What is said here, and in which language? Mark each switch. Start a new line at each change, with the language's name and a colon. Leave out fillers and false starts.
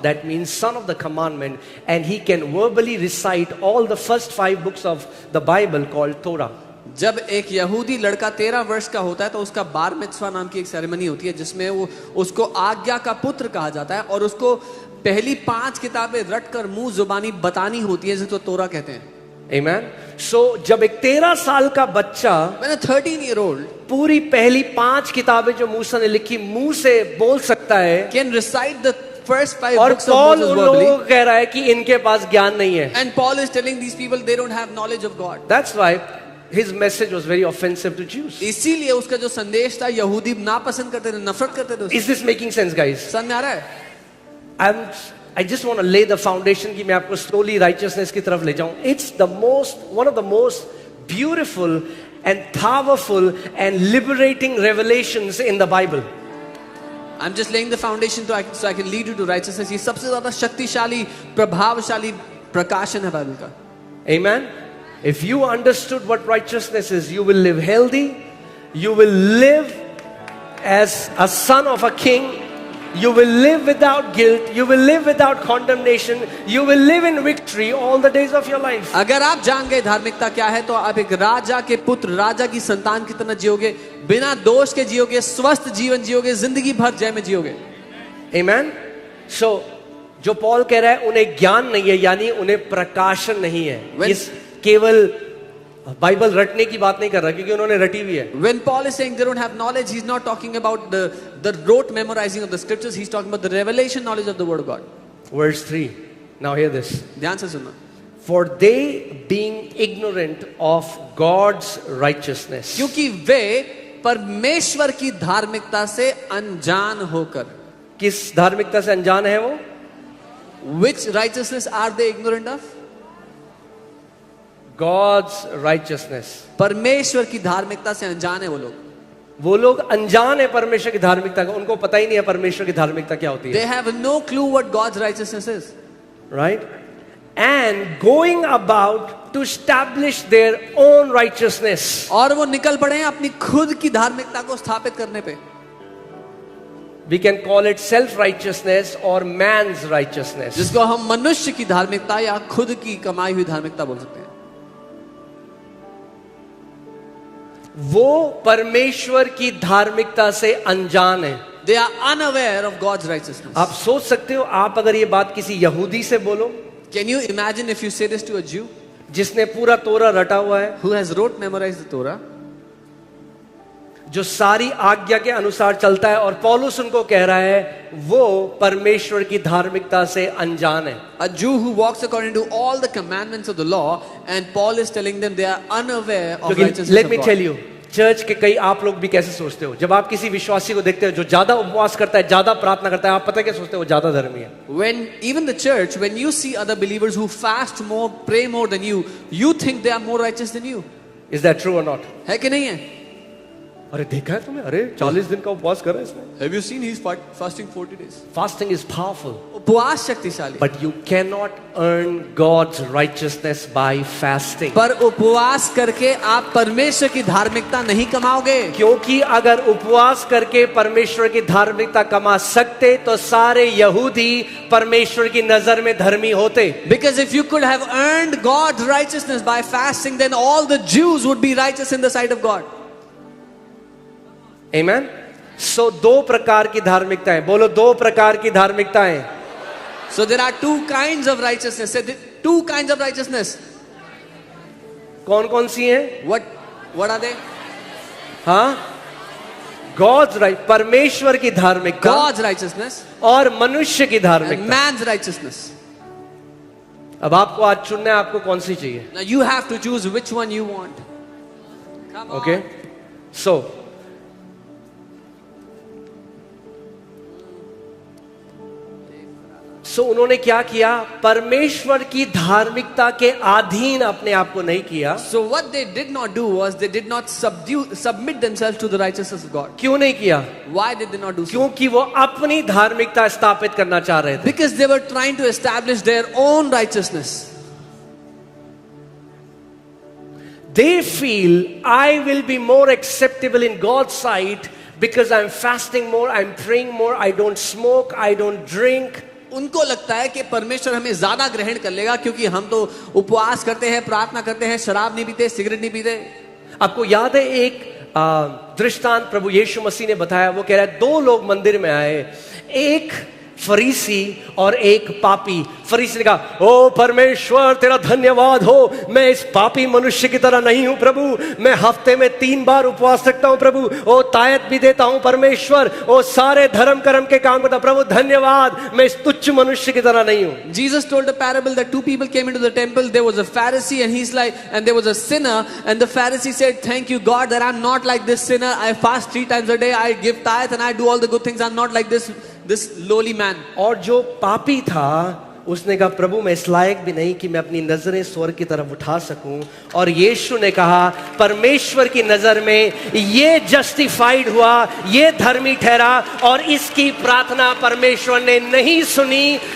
English: That means son of the commandment, and he can verbally recite all the first 5 books of the Bible called Torah.
Hindi: जब एक यहूदी लड़का 13 वर्ष का होता है तो उसका बार मिtzvah नाम की एक सेरेमनी होती है जिसमें वो उसको आज्ञा का पुत्र कहा जाता है और उसको पहली 5 किताबें रट कर मुंह जुबानी बतानी होती है जिसको तोरा कहते हैं.
English: Amen.
Hindi: So जब एक 13 साल का बच्चा
English: When a 13-year-old
Hindi: पूरी पहली 5 किताबें जो मूसा ने लिखी मुंह से बोल सकता है,
English: can recite the first 5
Hindi: और
English: books of
Hindi: पॉल
English: Moses
Hindi: उन लोगों
English: verbally,
Hindi: को कह रहा है कि इनके पास ज्ञान नहीं है.
English: and Paul is telling these people they don't have knowledge of God. That's why his message was very offensive to Jews.
Hindi: इसीलिए उसका जो संदेश था यहूदी नापसंद करते थे, नफरत करते थे उससे.
English: Is this making sense, guys?
Hindi: समझ में आ रहा है?
English: I just want to lay the foundation
Hindi: कि मैं आपको
English: slowly righteousness
Hindi: की तरफ ले जाऊं.
English: It's one of the most beautiful and powerful and liberating revelations in the Bible. I'm just laying the foundation so I can lead you to righteousness.
Hindi: ये सबसे ज़्यादा शक्तिशाली, प्रभावशाली प्रकाशन है बाइबल का.
English: Amen. If you understood what righteousness is, you will live healthy. You will live as a son of a king. You will live without guilt. You will live without condemnation. You will live in victory all the days of your life.
Hindi: अगर आप जान गए धार्मिकता क्या है तो आप एक राजा के पुत्र, राजा की संतान की तरह जियोगे, बिना दोष के जियोगे, स्वस्थ जीवन जियोगे, जिंदगी भर जय में जियोगे.
English: Amen.
Hindi: So जो पॉल कह रहा है उन्हें ज्ञान नहीं है, यानी उन्हें प्रकाशन नहीं है. इस केवल बाइबल रटने की बात नहीं कर रहा क्योंकि उन्होंने रटी हुई है.
English: When Paul is saying they don't have knowledge, he's not talking about the rote memorizing of the scriptures. He's talking about the revelation knowledge of the word of God. Verse 3. Now hear this.
Hindi: ध्यान से सुनना.
English: For they being ignorant of God's righteousness.
Hindi: क्योंकि वे परमेश्वर की धार्मिकता से अनजान होकर. किस धार्मिकता से अनजान है वो?
English: Which righteousness are they ignorant of? God's righteousness.
Hindi: परमेश्वर की धार्मिकता से अनजान है वो लोग. वो लोग अनजान है परमेश्वर की धार्मिकता का, उनको पता ही नहीं है परमेश्वर की धार्मिकता क्या होती
English: They
Hindi: है.
English: have no clue what God's righteousness is. Right? And going about to establish their own righteousness.
Hindi: और वो निकल पड़े हैं अपनी खुद की धार्मिकता को स्थापित करने पे.
English: We can call it self-righteousness or man's righteousness.
Hindi: जिसको हम मनुष्य की धार्मिकता या खुद की कमाई हुई धार्मिकता बोल सकते हैं. वो परमेश्वर की धार्मिकता से अनजान है.
English: They are unaware of God's righteousness.
Hindi: आप सोच सकते हो, आप अगर ये बात किसी यहूदी से बोलो
English: Can you imagine if you say this to a Jew
Hindi: जिसने पूरा तोरा रटा हुआ है,
English: who has memorized the Torah?
Hindi: जो सारी आज्ञा के अनुसार चलता है, और पौलुस उनको कह रहा है वो परमेश्वर की धार्मिकता से अनजान है.
English: A Jew who walks according to all the commandments of the law, and Paul is telling them they are unaware of righteousness let of me God. Tell you,
Hindi: church के कई आप लोग भी कैसे सोचते हो, जब आप किसी विश्वासी को देखते हो जो ज्यादा उपवास करता है, ज्यादा प्रार्थना करता है, आप पता है क्या सोचते हो, वो ज्यादा धर्मी है.
English: When even the church, when you see other believers who fast more, pray more than you think they are more righteous than you. Is that true or not?
Hindi: है कि नहीं है? अरे देखा है तुमने, अरे 40 दिन का उपवास कर रहा है इसने.
English: Have you seen he's fasting 40 days? Fasting is powerful,
Hindi: उपवास शक्तिशाली.
English: but you cannot earn God's righteousness by fasting.
Hindi: पर उपवास करके आप परमेश्वर की धार्मिकता नहीं कमाओगे. क्योंकि अगर उपवास करके परमेश्वर की धार्मिकता कमा सकते तो सारे यहूदी परमेश्वर की नजर में धर्मी होते.
English: Because if you could have earned God's righteousness by fasting, then all the Jews would be righteous in the sight of God. Amen?
Hindi: So दो प्रकार की धार्मिकताएं, बोलो दो प्रकार की धार्मिकताएं.
English: So there are two kinds of righteousness. Say two kinds of righteousness.
Hindi: कौन कौन सी हैं?
English: What are they?
Hindi: हाँ,
English: God's right,
Hindi: परमेश्वर की धार्मिकता
English: God's righteousness
Hindi: और मनुष्य की
English: and
Hindi: धार्मिकता.
English: man's righteousness. अब आपको आज चुनना है आपको कौन सी चाहिए. Now you have to choose which one you want. Come on.
Hindi: Okay, सो उन्होंने क्या किया, परमेश्वर की धार्मिकता के अधीन अपने आप को नहीं किया.
English: So what they did not do was they did not submit themselves to the righteousness of God.
Hindi: क्यों नहीं किया?
English: Why did they not do so?
Hindi: क्योंकि वो अपनी धार्मिकता स्थापित करना चाह रहे थे.
English: Because they were trying to establish their own righteousness. They feel I will be more acceptable in God's sight because I'm fasting more, I'm praying more, I don't smoke, I don't drink.
Hindi: उनको लगता है कि परमेश्वर हमें ज्यादा ग्रहण कर लेगा क्योंकि हम तो उपवास करते हैं, प्रार्थना करते हैं, शराब नहीं पीते, सिगरेट नहीं पीते. आपको याद है एक दृष्टांत प्रभु यीशु मसीह ने बताया. वो कह रहा है दो लोग मंदिर में आए, एक फरीसी और एक पापी. फरीसी ने कहा, ओ परमेश्वर तेरा धन्यवाद हो, मैं इस पापी मनुष्य की तरह नहीं हूं प्रभु, मैं हफ्ते में 3 बार उपवास रखता हूं प्रभु, ओ तायत भी देता हूं परमेश्वर, ओ सारे धर्म कर्म के काम करता हूं प्रभु, धन्यवाद, मैं इस तुच्छ मनुष्य की तरह नहीं हूं.
English: Jesus told a parable that two people came into the temple. There was a Pharisee and there was a sinner, and the Pharisee said, thank you God that I'm not like this sinner. I fast 3 times a day, I give tithe and I do all the good things. I'm not like this lowly man.
Hindi: और जो पापी था उसने कहा, प्रभु मैं इस लायक भी नहीं कि मैं अपनी नजरें स्वर्ग की तरफ उठा सकूं. और यीशु ने कहा, परमेश्वर की नजर में ये जस्टिफाइड हुआ, ये धर्मी ठहरा, और इसकी प्रार्थना परमेश्वर ने नहीं सुनी.